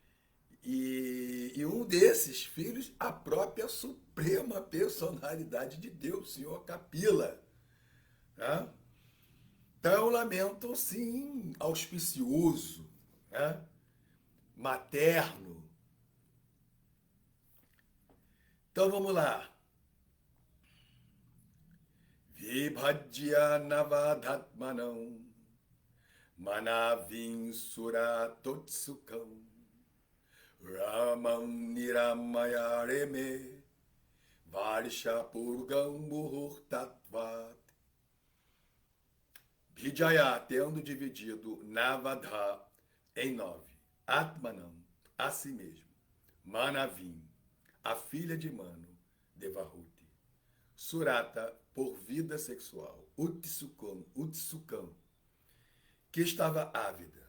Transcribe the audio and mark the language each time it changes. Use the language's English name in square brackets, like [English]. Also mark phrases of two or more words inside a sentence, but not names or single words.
[Portuguese] E um desses filhos, a própria suprema personalidade de Deus, Senhor Kapila. Né? Então é um lamento, sim, auspicioso, né? Materno. Então vamos lá. [Sanskrit] Vibhajya navadhatmanam manavim suratotsukam Ramam niramaya reme varsha purgam muhurtatvat. Vijaya, [Portuguese] tendo dividido Navadha em 9. Atmanam, a si mesmo. Manavim, a filha de Manu, Devahuti. Surata, por vida sexual. Utsukam, que estava ávida.